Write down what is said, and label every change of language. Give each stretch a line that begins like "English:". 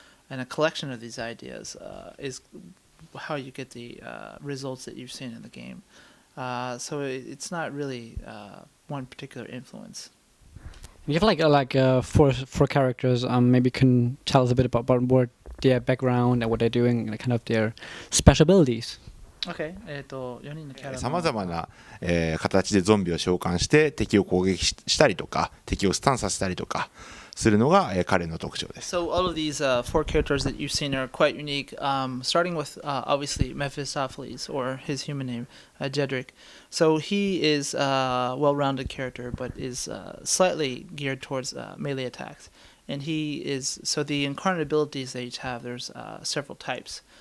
English: And a collection of these ideas is how you get the results that you've seen in the game. So it's not really one particular influence. You have like 4 characters. Maybe you can tell us a bit about what their background and what they're doing and kind of their special abilities.
Japanese: Okay. 4人のキャラのさまざまな形でゾンビを召喚して敵を攻撃したりとか敵をスタンさせたりとかするのが彼の特徴です。
English: So all of these 4 characters that you've seen are quite unique. Starting with obviously Mephistopheles, or his human name, Jedrick. So he is a well-rounded character, but is slightly geared towards melee attacks. And so the incarnate abilities they each have, there's several types.